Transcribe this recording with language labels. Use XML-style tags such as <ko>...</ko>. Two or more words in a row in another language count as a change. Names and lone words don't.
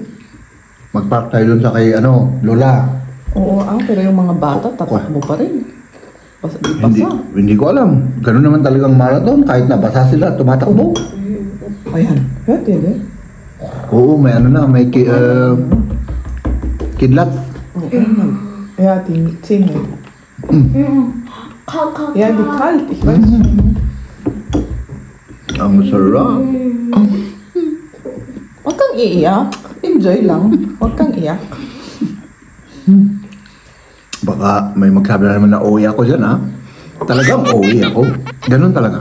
<tl>Mag-park tayo doon sa kay Lola. Oo, pero yung mga bata tatakbo pa rin. Basa. Hindi ko alam. Ganun naman talagang marathon. Kahit nabasa sila, tumatakbo. Ayan, pwede. Oo, may may kidlat.</tl> <de>Ja, die Zähne. Kalt. Ja, die kalt, ich weiß.</de> <tl>Ang sarap. Huwag kang iiyak. Enjoy lang. Huwag kang iyak. Baka may magsabi na naman na uwi ako dyan, ha? Talagang uwi ako. Ganun talaga.</tl>